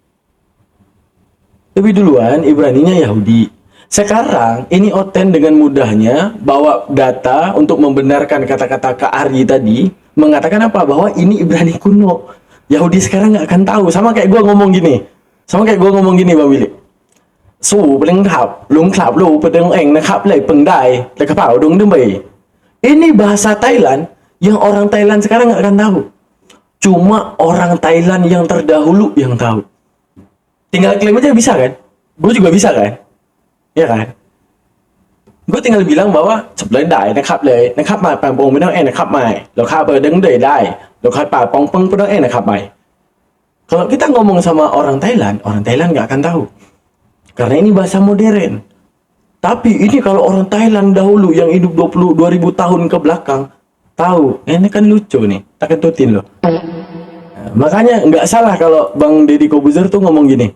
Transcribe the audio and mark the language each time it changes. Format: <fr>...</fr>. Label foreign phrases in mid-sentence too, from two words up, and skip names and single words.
<id>Lebih duluan Ibraninya Yahudi. Sekarang ini Oten dengan mudahnya bawa data untuk membenarkan kata-kata Kak Ari tadi, mengatakan apa? Bahwa ini Ibrani kuno. Yahudi sekarang nggak akan tahu. Sama kayak gua ngomong gini. Bang Willy.</id> <th>สู้เปล่งขับลุงขับลูกไปเดิงเองนะครับเลยเปล่งได้แต่กระเป๋าดงดึงไป</th> <id>ini bahasa Thailand yang orang Thailand sekarang nggak akan tahu, cuma orang Thailand yang terdahulu yang tahu. Tinggal klaim aja bisa kan, gue juga bisa kan, ya kan, gue tinggal bilang bahwa</id> <th>จับเลยได้นะครับเลยนะครับมาแปลงโปงไม่ต้องนะครับมาเราข้าเปิดดึงได้เราข้าป่าปองปงไม่ต้องนะครับไป.</th> <id>Kalau kita ngomong sama orang Thailand nggak akan tahu. Karena ini bahasa modern. Tapi ini kalau orang Thailand dahulu yang hidup 2000 tahun ke belakang tahu, ini kan lucu nih, tak kentutin loh. Nah, makanya nggak salah kalau Bang Deddy Kobuzer tuh ngomong gini.</id>